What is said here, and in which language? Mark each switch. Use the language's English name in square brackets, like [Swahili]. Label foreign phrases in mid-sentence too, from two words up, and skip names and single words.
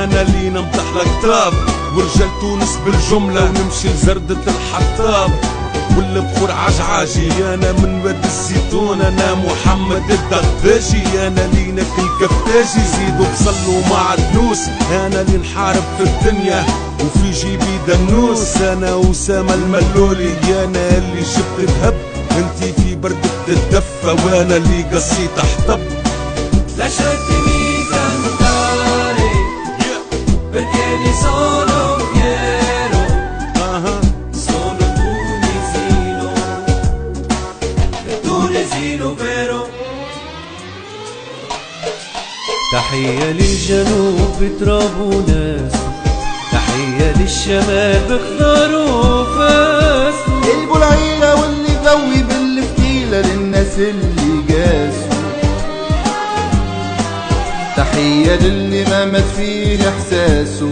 [Arabic] انا لي نمدح الكتاب ورجال تونس بالجملة، ونمشي لزردة الحطاب والبخور عجعاجي، انا من واد الزيتون، انا محمد الدغباجي، انا لي ناكل كفتاجي زيدوا بصلوا مع الدنوس، انا لي نحارب في الدنيا وفي جيبي دنوس، انا اسامة الملولي، انا اللي جبت ذهب انتي في بردة الدفة، وانا اللي قصيت احطب. [Italian] Lasciatemi cantare perché ne sono fiero, sono tunisino, tunisino vero. [Arabic] تحية للجنوب بتراب وناسه، تحية للشمال بخضار وفاسه، البلعيلة واللي قوي بالفتيلة للناس اللي قاسوا، تحية للي ما مات فيه احساسه،